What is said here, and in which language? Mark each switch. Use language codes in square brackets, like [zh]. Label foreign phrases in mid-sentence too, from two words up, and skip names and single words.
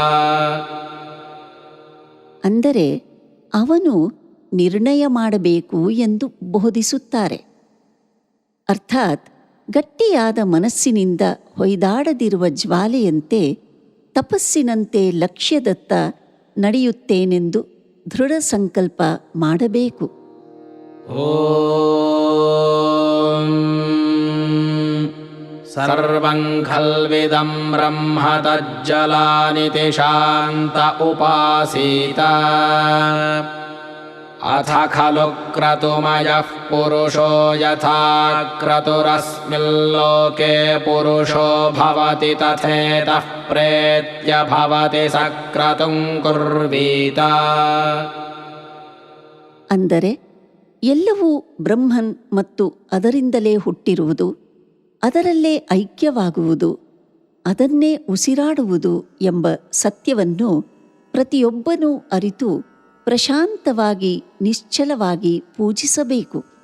[kn] ಅಂದರೆ ಅವನು ನಿರ್ಣಯ ಮಾಡಬೇಕು ಎಂದು ಬೋಧಿಸುತ್ತಾರೆ. ಅರ್ಥಾತ್ ಗಟ್ಟಿಯಾದ ಮನಸ್ಸಿನಿಂದ ಹೊಯ್ದಾಡದಿರುವ ಜ್ವಾಲೆಯಂತೆ ತಪಸ್ಸಿನಂತೆ ಲಕ್ಷ್ಯದತ್ತ ನಡೆಯುತ್ತೇನೆಂದು ದೃಢ ಸಂಕಲ್ಪ ಮಾಡಬೇಕು. [sa] ಓಂ ಸರ್ವಂ ಖಲ್ವಿದಂ ಬ್ರಹ್ಮ ತಜ್ಜಲಾನಿತಿ ಶಾಂತ ಉಪಾಸೀತ ಅಥ ಖಲು ಕ್ರತುಮಯಃ ಪುರುಷೋ ಯಥಾ ಕ್ರತುರಸ್ಮಿಲ್ಲೋಕೆ ಪುರುಷೋ ಭವತಿ ತಥೇತಃ ಪ್ರೇತ್ಯ ಭವತಿ ಸಕ್ರತುಂ ಕುರ್ವೀತ. [kn] ಅಂದರೆ ಎಲ್ಲವೂ ಬ್ರಹ್ಮನ್ ಮತ್ತು ಅದರಿಂದಲೇ ಹುಟ್ಟಿರುವುದು, ಅದರಲ್ಲೇ ಐಕ್ಯವಾಗುವುದು, ಅದನ್ನೇ ಉಸಿರಾಡುವುದು ಎಂಬ ಸತ್ಯವನ್ನು ಪ್ರತಿಯೊಬ್ಬನೂ ಅರಿತು ಪ್ರಶಾಂತವಾಗಿ ನಿಶ್ಚಲವಾಗಿ ಪೂಜಿಸಬೇಕು.